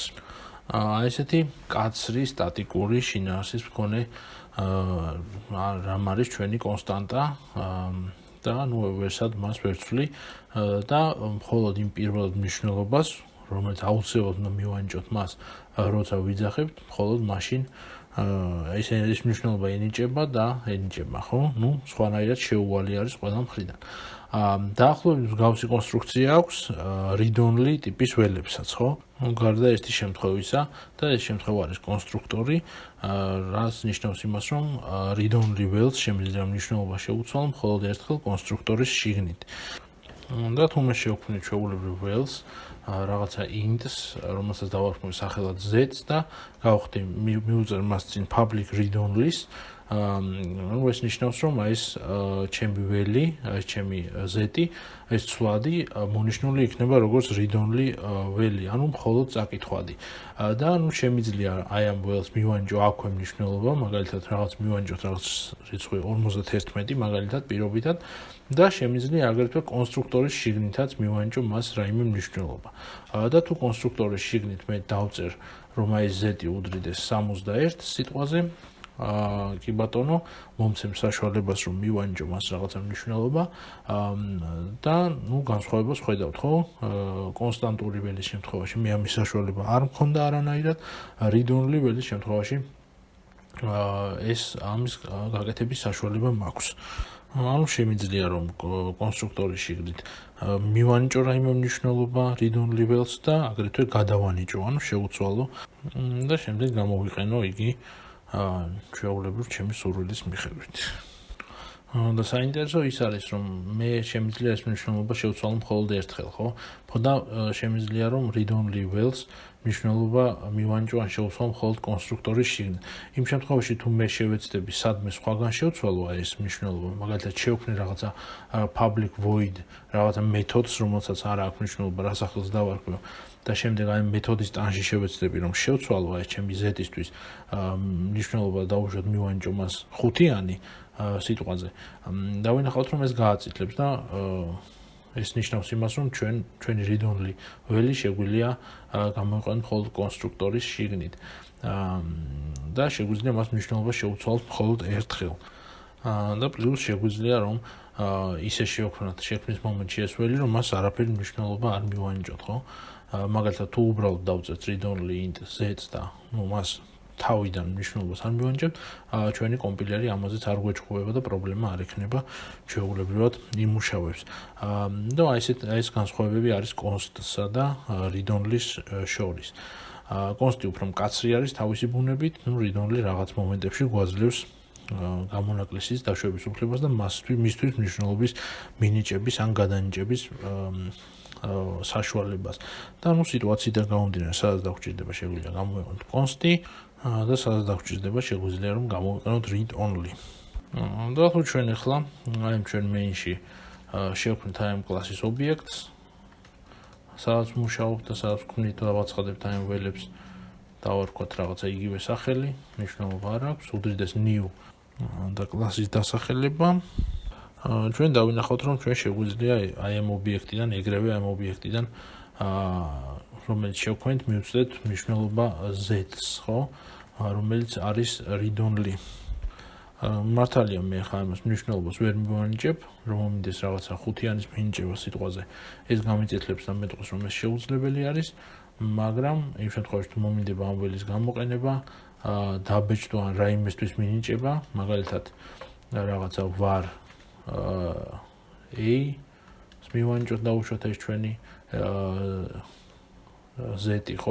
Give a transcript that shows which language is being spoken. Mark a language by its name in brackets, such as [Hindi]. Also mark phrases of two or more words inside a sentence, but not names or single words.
[Georgian] ესეთი კაცრი სტატიკური შინაარსის მქონე რამ არის ჩვენი კონსტანტა და ნუ ვერსად მას ვერცვლი და მხოლოდ იმ პირველ მნიშვნელობას, რომელიც აუცილებლად უნდა მივანიჭოთ მას, როცა ვიძახებთ, მხოლოდ მაშინ ეს მნიშვნელობა ენიჭება და ენიჭება, ხო? ნუ სხვანაირად შეუვალი არის ყველა მხრიდან. დაახლოებით მსგავსი კონსტრუქცია აქვს [English] read-only [Georgian] ტიპის ველებსაც, ხო? გარდა ერთი შემთხვევისა და ეს შემთხვევა არის კონსტრუქტორი, რაც ნიშნავს იმას, რომ [English] read-only [Georgian] ველს შემიძლია მნიშვნელობა შეუცვალო მხოლოდ ერთხელ კონსტრუქტორის შიგნით. და თუ მე შევქმნი ჩვეულებრივ ველს რაღაცა int-ს, რომელსაც დავარქმევ სახელად z-ს და გავხდი მივუწერ მას წინ [English] public read-only- [Georgian] ს, ну ეს ნიშნავს რომ ეს ჩემი ველი, ეს ჩემი z-ი, ეს ცვლადი მონიშნული იქნება როგორც [English] read-only [Georgian] ველი, ანუ მხოლოდ წაკითხვადი. და ну შემიძლია აი ამ ველს მივანიჭო აქვე მნიშვნელობა, მაგალითად რაღაც მივანიჭოთ რაღაც რიცხვი 51 მაგალითად პირობითად და შემიძლია აგრეთვე კონსტრუქტორის შიგნითაც მივანიჭო მას რაიმე მნიშვნელობა. და თუ კონსტრუქტორის შიგნით მე დავწერ რომ აი z-ი უდრიდეს 61 სიტყვაზე, კი ბატონო, მომცემ საშუალებას რომ მივანიჭო მას რაღაცა მნიშვნელობა და ну განსხვავებას ხედავთ, ხო? კონსტანტური ველის შემთხვევაში მე ამის საშუალება არ მქონდა არანაირად, [English] read-only [Georgian] ველის შემთხვევაში ეს ამის გაკეთების საშუალება მაქვს. ანუ შემიძლია რომ კონსტრუქტორის შიგნით მივანიჭო რაიმე მნიშვნელობა [English] read-only [Georgian] ველს და აგრეთვე გადავანიჭო, ანუ შევუცვალო და შემდეგ გამოვიყენო იგი ჩვეულებრივ ჩემი სურვილის მიხედვით. და საინტერესო ის არის, რომ მე შემიძლია ეს მნიშვნელობა შევცვალო მხოლოდ ერთხელ, ხო? და შემიძლია რომ [English] read only wells [Georgian] მნიშვნელობა მივანიჭო ან შევცვალო მხოლოდ კონსტრუქტორის შიგნით. იმ შემთხვევაში თუ მე შევეცდები სადმე სხვაგან შევცვალო ეს მნიშვნელობა, მაგალითად შევქმნი რაღაცა [English] public void, [Georgian] რაღაცა მეთოდს, რომელსაც არ აქვს მნიშვნელობა, რა სახელს დავარქვევ და შემდეგ აი მეთოდის ტანში შევეცდები რომ შევცვალო ეს ჩემი z-ისთვის მნიშვნელობა დავუშვათ მივანიჭო მას 5-იანი სიტყვაზე. დავინახავთ რომ ეს გააწითლებს და ეს ნიშნავს იმას რომ ჩვენი [English] read only [Georgian] ველი შეგვიძლია გამოვიყენოთ მხოლოდ კონსტრუქტორის შიგნით და შეგვიძლია მას მნიშვნელობა შევცვალოთ მხოლოდ ერთხელ. და პლუს შეგვიძლია რომ ისე შევქმნათ შექმნის მომენტში ეს ველი რომ მას არაფერი მნიშვნელობა არ მივანიჭოთ, ხო? მაგალითად თუ უბრალოდ დავწერთ [English] read only int z [Georgian] და მას თავიდან მნიშვნელობას არ მივანიჭებთ, ჩვენი კომპილერი ამაზეც არ გვეჭვება და პრობლემა არ ექნება ჩვეულებრივად იმუშავებს. და ეს განსხვავებები არის const-სა და [English] read only- [Georgian] ს შორის. const-ი უფრო მკაცრი არის თავისი ბუნებით, [English] read only [Georgian] რაღაც მომენტებში გვაძლევს გამონაკლისის დაშვების უფლებას და მისთვის მნიშვნელობის მინიჭების ან გადანიჭების საშუალებას. და სიტუაციიდან გამომდინარე, სადაც დაგვჭირდება შეგვიძლია გამოვიყენოთ const-ი და სადაც დაგვჭირდება შეგვიძლია რომ გამოვიყენოთ [English] read only. [Georgian] და თუ ჩვენ ახლა აი ჩვენ main-ში შევქმნით აი ამ კლასის ობიექტს, სადაც მუშაობთ და სადაც ვქმნით და დავაცხადებთ აი ამ ველებს, დავარქვათ რაღაცა იგივე სახელი, მნიშვნელობა არ აქვს, უდრიდეს new და კლასის დასახელება. ჩვენ დავინახავთ რომ ჩვენ შეგვიძლია აი ამ ობიექტიდან, ეგრევე ამ ობიექტიდან რომელიც შევქმნით, მივცდეთ მნიშვნელობა z-ს, ხო? რომელიც არის [English] read only. [Georgian] მართალია მე ხა ამას მნიშვნელობას ვერ მივანიჭებ, რომ მომინდეს რაღაცა 5-იანის მინიჭება სიტყვაზე. ეს გამიწითლებს და მეტყვის რომ ეს შეუძლებელი არის, მაგრამ იმ შემთხვევაში თუ მომინდება ამ ველის გამოყენება, დაბეჭდვა ან რაიმესთვის მინიჭება, მაგალითად რაღაცა var a მივანიჭოთ დაუშვათ ეს ჩვენი z-ი, ხო?